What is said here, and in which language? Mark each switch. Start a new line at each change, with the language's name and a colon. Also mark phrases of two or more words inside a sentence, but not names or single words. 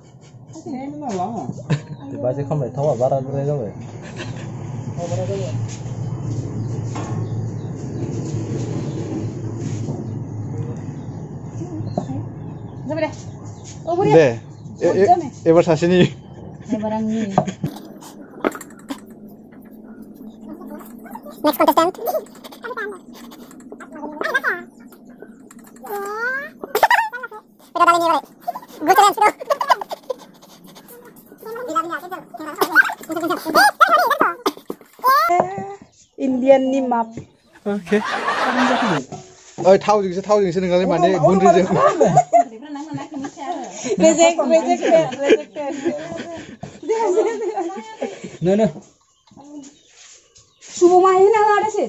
Bodo: बाजे खामबाय थावा बाराद्राय जाबाय दे एबार सासेनि एबार आंनि
English: Next contestant. Good challenge, Indian ni map.
Bodo: ओके ओइ थावजोंसो नोंलाय माने गुन्द्रिजों नो सुबुमाहि नाङा दासि